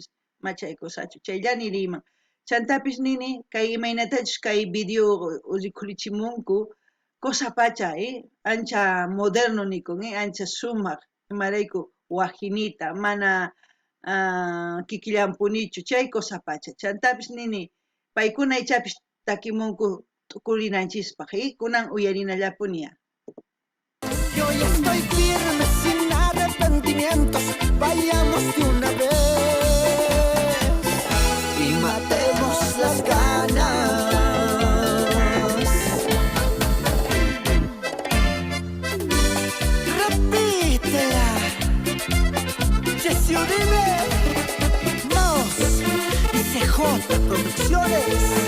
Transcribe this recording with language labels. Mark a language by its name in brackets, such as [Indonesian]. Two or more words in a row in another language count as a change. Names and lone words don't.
[Quechua] Machaykusachu, chayllani niyman. Chantapis nini, kay imaynatachus kay video rikhurichimunku, cosa pacha, ancha moderno nikun, ancha sumaq, imarayku wajinita, mana kikillanpunichu, chay cosa pacha. Chantapis nini, paykuna ichapis takimunku tukurinanchispaq, kunan uyarinallapuniya. [Spanish] Yo ya estoy firme sin arrepentimientos, vayamos de una vez y matemos las ganas. Repítela, Jessy Uribe, Mouse y CJ Producciones.